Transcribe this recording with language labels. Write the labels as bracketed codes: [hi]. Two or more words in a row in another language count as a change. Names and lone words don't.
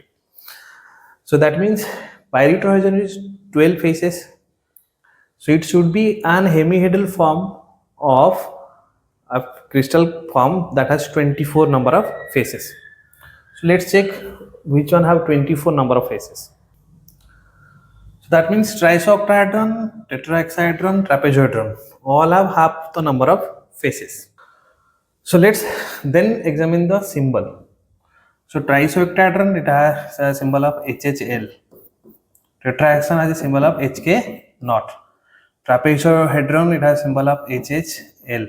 [en] So that means pyrethrohedron is 12 faces. So it should be an hemihedral form of a crystal form that has 24 number of faces. So let's check which one have 24 number of faces. So that means trisoctahedron, tetrahexahedron, trapezohedron all have half the number of faces. So let's then examine the symbol. So trisoctahedron, it has a symbol of HHL. Tetrahexahedron has a symbol of HK naught. Trapezohedron, it has symbol of HHL.